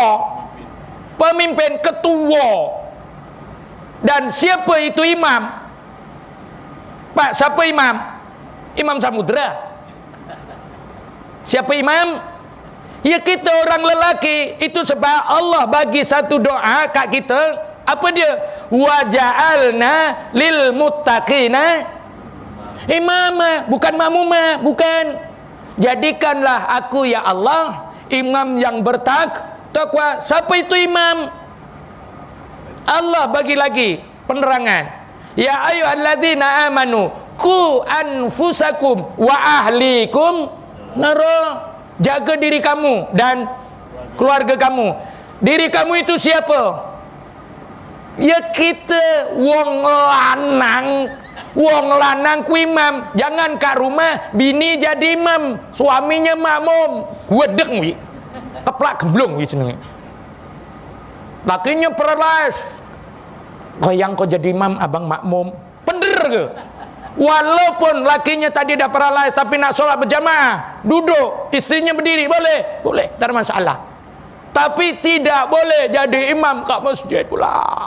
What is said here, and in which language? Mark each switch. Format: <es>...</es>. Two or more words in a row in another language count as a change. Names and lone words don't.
<ms>Pemimpin, ketua. Dan siapa itu imam? Pak, siapa imam? Imam Samudra. Siapa imam? Ya kita orang lelaki. Itu sebab Allah bagi satu doa kat kita. Apa dia?</ms> <ar>Wa ja'alna lil muttaqina imama,</ar> <ms>bukan makmuma, bukan. Jadikanlah aku ya Allah imam yang bertakwa. Siapa itu imam? Allah bagi lagi penerangan.</ms> <ar>Ya ayyuhalladzina amanu qu anfusakum wa ahlikum nara.</ar> <ms>Jaga diri kamu dan keluarga kamu. Diri kamu itu siapa? Ya kita</ms> <jv>wong lanang</jv> <ms>ku imam. Jangan kat rumah bini jadi imam, suaminya makmum.</ms> <jv>Wedek wi. Keplak gemblung wi seneng.</jv> <ms>Lakinya paralyzed. Kau yang kau jadi imam, abang makmum. Bener ke? Walaupun lakinya tadi dah paralyzed tapi nak solat berjamaah, duduk, istrinya berdiri, boleh? Boleh, tak ada masalah. Tapi tidak boleh jadi imam kat masjid pula.</ms>